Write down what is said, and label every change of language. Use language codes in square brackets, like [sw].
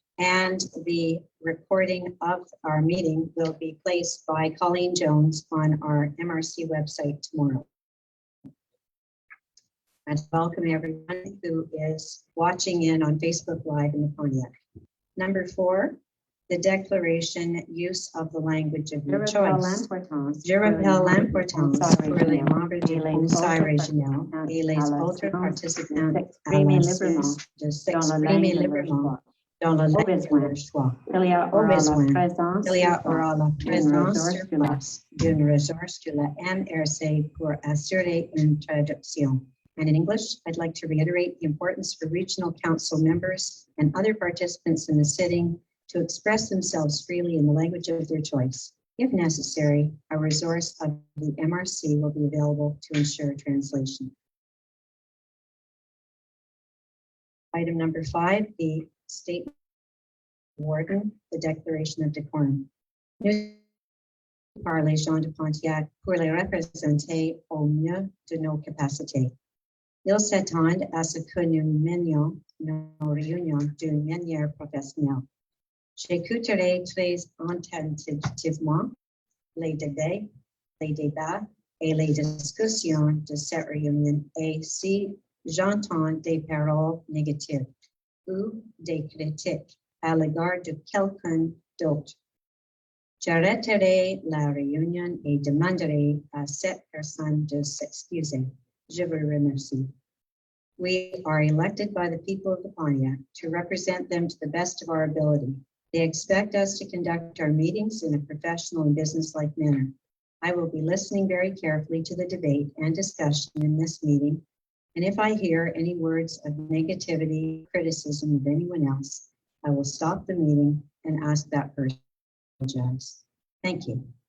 [en] And the recording of our meeting will be placed by Colleen Jones on our MRC website tomorrow. And welcome everyone who is watching in on Facebook Live in the Pontiac. Number 4, the declaration, use of the language of your choice. [fr] Je rappelle l'importance pour les membres du conseil régional et les autres participants à la séance de s'exprimer librement dans la langue de leur choix. Au besoin, il y aura la présence sur place d'une ressource de la MRC pour assurer une traduction. [en] And in English, I'd like to reiterate the importance for regional council members and other participants in the sitting to express themselves freely in the language of their choice. If necessary, a resource of the MRC will be available to ensure translation. Item number 5, the statement warden, the declaration of decorum. [fr] Nous par les gens de Pontiac pour les représenter au mieux de nos capacités. Ils s'attendent à ce que nous menions nos réunions d'une manière professionnelle. J'écouterai très attentivement les débats et les discussions de cette réunion et si j'entends des paroles négatives ou des critiques à l'égard de quelqu'un d'autre, j'arrêterai la réunion et demanderai à cette personne de s'excuser. Je vous remercie. [en] We are elected by the people of the Pontiac to represent them to the best of our ability. They expect us to conduct our meetings in a professional and businesslike manner. I will be listening very carefully to the debate and discussion in this meeting, and if I hear any words of negativity, criticism of anyone else, I will stop the meeting and ask that person to apologize. Thank you.